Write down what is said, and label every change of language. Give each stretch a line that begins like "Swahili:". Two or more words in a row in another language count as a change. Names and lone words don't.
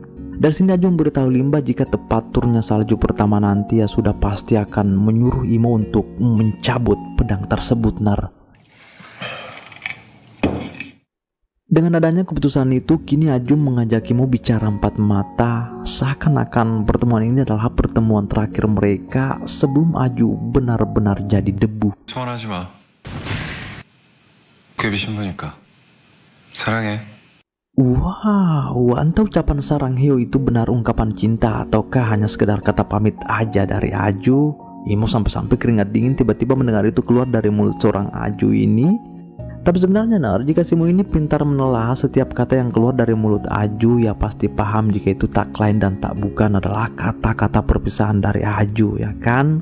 Indonesian: Dari sini Aju memberitahu Limba jika tepat turunnya salju pertama nanti ya sudah pasti akan menyuruh Imo untuk mencabut pedang tersebut, Dengan adanya keputusan itu, kini Aju mengajak Imo bicara empat mata. Seakan-akan pertemuan ini adalah pertemuan terakhir mereka sebelum Aju benar-benar jadi debu.
Korean: 소원하지 마. 도깨비 신부니까. 사랑해.
Indonesian: Wow, entah ucapan Sarangheo itu benar ungkapan cinta ataukah hanya sekedar kata pamit aja dari Aju. Imo sampai-sampai keringat dingin tiba-tiba mendengar itu keluar dari mulut seorang Aju ini. Tapi sebenarnya jika si Imo ini pintar menelaah setiap kata yang keluar dari mulut Aju, ya pasti paham jika itu tak lain dan tak bukan adalah kata-kata perpisahan dari Aju, ya kan?